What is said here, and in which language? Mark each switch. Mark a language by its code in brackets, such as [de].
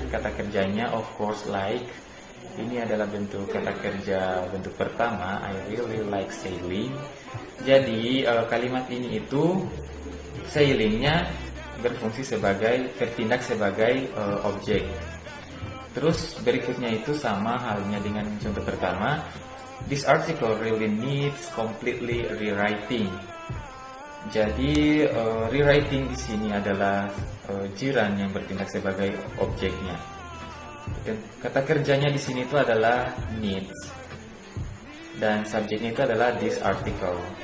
[id] Kata kerjanya [en] of course like. [id] Ini adalah bentuk kata kerja bentuk pertama, [en] I really like sailing. [id] Jadi kalimat ini itu sailingnya berfungsi bertindak sebagai objek. Terus berikutnya itu sama halnya dengan contoh pertama. [en] This article really needs completely rewriting. [id] Jadi rewriting di sini adalah gerund yang bertindak sebagai objeknya. Dan kata kerjanya di sini itu adalah needs. Dan subjeknya itu adalah this article.